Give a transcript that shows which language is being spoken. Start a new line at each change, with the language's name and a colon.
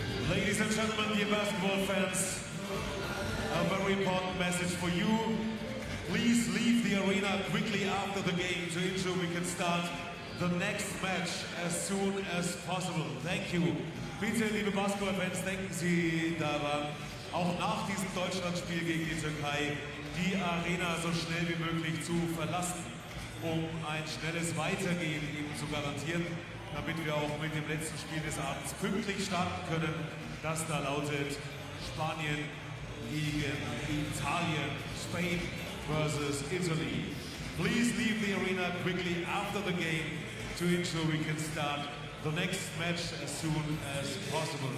English: Ladies and gentlemen, dear basketball fans, a very important message for you. Please leave the arena quickly after the game to ensure we can start the next match as soon as possible. Thank you.
German: Bitte, liebe Basketball-Fans, denken Sie daran, auch nach diesem Deutschlandspiel gegen die Türkei, die Arena so schnell wie möglich zu verlassen, um ein schnelles Weitergehen eben zu garantieren, damit wir auch mit dem letzten Spiel des Abends pünktlich starten können. Das da lautet Spanien gegen Italien,
English: Spain versus Italy. Please leave the arena quickly after the game to ensure we can start the next match as soon as possible.